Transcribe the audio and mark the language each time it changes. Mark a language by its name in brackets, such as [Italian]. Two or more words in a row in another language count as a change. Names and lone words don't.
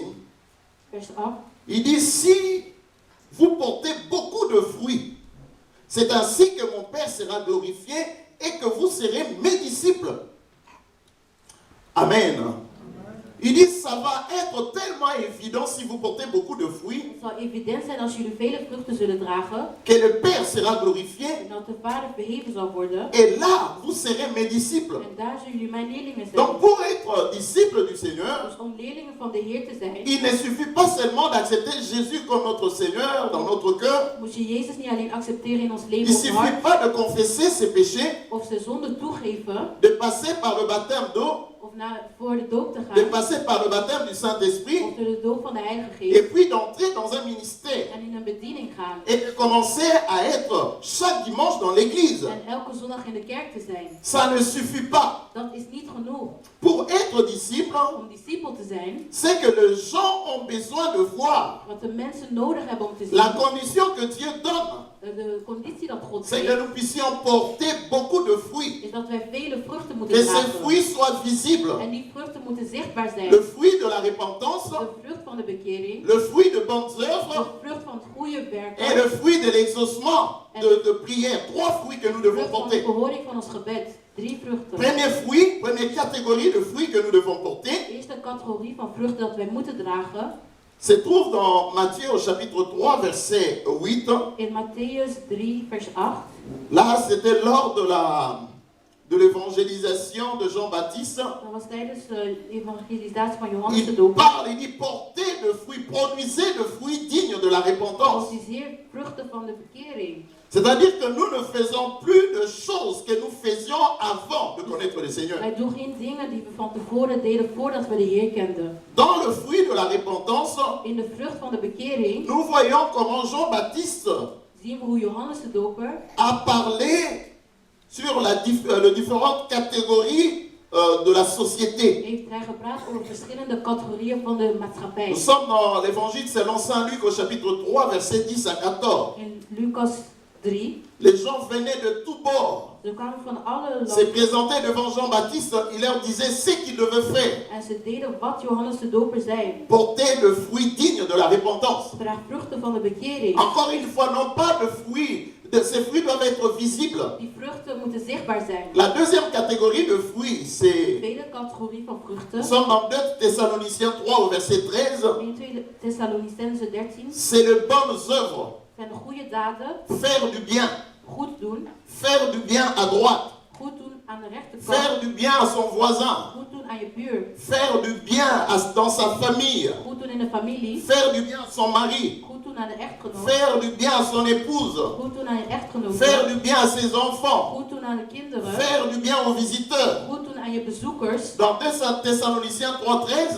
[Dutch] Vers 8. [French] il dit, si vous portez beaucoup de fruits, c'est ainsi que mon Père sera glorifié et que vous serez mes disciples. Amen. Il dit, ça va être tellement évident si vous portez beaucoup de fruits, [Dutch] Het zal evident zijn als jullie vele vruchten zullen dragen [French] que le Père sera glorifié [Dutch] en dat de Vader verheven zal worden. [French] et là, vous serez mes disciples. [Dutch] En daar zullen jullie mijn leerlingen zijn. [French] Donc pour être disciple du Seigneur, [Dutch] Dus om leerlingen van de Heer te zijn, [French] il ne suffit pas seulement d'accepter Jésus comme notre Seigneur dans notre cœur. [Dutch] moet je Jezus niet alleen accepteren in ons [French] Il ne [Dutch] leven of [French] suffit [Dutch] hart, [French] pas de confesser ses péchés, [Dutch] of zijn zonde toegeven, [French] de passer par le baptême d'eau, [Dutch] of voor de doop te [French] de [Dutch] gaan, [French] passer par le baptême du Saint-Esprit, [Dutch] of door de doop van de Heilige [French] et [Dutch] Geest, [French] puis d'entrer dans un ministère [Dutch] en in een bediening gaan. [French] et de commencer à être chaque dimanche dans l'église. [Dutch] En elke zondag in de kerk te zijn. [French] Ça ne suffit pas. [Dutch] Dat is niet genoeg. [French] Pour être disciple, [Dutch] Om discipel te zijn, [French] c'est que les gens ont besoin de voir. [Dutch] wat de mensen nodig hebben om te zien, [French] La condition que Dieu donne, [Dutch] de conditie dat God [French] c'est que [Dutch] geeft, [French] nous puissions porter beaucoup de fruits. [Dutch] is dat wij vele vruchten [French] Que [Dutch] moeten [French] ces [Dutch] dragen. [French] fruits soient visibles. [Dutch] En die vruchten moeten zichtbaar zijn. [French] Le fruit de la repentance, [Dutch] De vrucht van de bekering, [French] le fruit de bonnes [Dutch] de [French] œuvres [Dutch] vrucht van het goede [French] et [Dutch] werken, [French] le fruit de l'exaucement de prière. Trois fruits que nous [Dutch] de [French] devons [Dutch] vrucht van de [French] porter. [Dutch] verhoring van ons gebed. 3 vruchten. [French] Premier fruit, première catégorie de fruits que nous devons porter, [Dutch] De eerste categorie van vruchten dat wij moeten dragen, [French] se trouve dans Matthieu au chapitre 3, verset 8. [Dutch] in Matthäus 3 vers 8. [French] Là, c'était lors de l'évangélisation de Jean-Baptiste. [Dutch] Dat was tijdens de evangelisatie van Johannes de [French] Il [Dutch] Doper. [French] parle, il dit, portez de fruits, produisez de fruits dignes de la repentance. [Dutch] Produceer vruchten van de bekering. [French] C'est-à-dire que nous ne faisons plus de choses que nous faisions avant de connaître le Seigneur. [Dutch] Wij doen geen dingen die we van tevoren deden voordat we de Heer kenden. [French] Dans le fruit de la repentance, [Dutch] In de vrucht van de bekering [French] nous voyons comment Jean-Baptiste [Dutch] zien we hoe Johannes de Doper [French] a parlé sur les différentes catégories de la société. [Dutch] heeft hij gepraat over verschillende categorieën van de maatschappij. [French] Nous sommes dans l'évangile selon Saint Luc au chapitre 3, versets 10 à 14. [Dutch] In Lucas 3, [French] Les gens venaient de tous bords, [Dutch] ze kwamen van alle [French] se [Dutch] landen [French] présentaient devant Jean-Baptiste, il leur disait ce qu'ils devaient faire. [Dutch] en ze deden wat Johannes de Doper zei. [French] Porter le fruit digne de la repentance. [Dutch] Draag vruchten van de bekering. [French] Encore une fois, non pas de fruits, ces fruits doivent être visibles. [Dutch] Die vruchten moeten zichtbaar zijn. [French] La deuxième catégorie de fruits, [Dutch] De [French] c'est, [Dutch] tweede categorie van [French] nous [Dutch] vruchten, [French] sommes dans 2 Thessaloniciens 3 au verset 13, [Dutch] in 2 Thessalonicenzen 13, [French] c'est les bonnes œuvres. [Dutch] zijn de goede daden, [French] Faire du bien. [Dutch] goed doen, [French] Faire du bien à droite. [Dutch] goed doen aan de rechterkant, [French] Faire du bien à son voisin. [Dutch] goed doen aan je buur, [French] Faire du bien dans sa famille. [Dutch] goed doen in de familie, [French] Faire du bien à son mari. [Dutch] goed doen aan de echtgenoot, [French] Faire du bien à son épouse. [Dutch] goed doen aan je echtgenoot, [French] Faire du bien à ses enfants. [Dutch] goed doen aan de kinderen, [French] Faire du bien aux visiteurs. [Dutch] goed doen aan je bezoekers. [French] Dans 2 Thessaloniciens 3:13,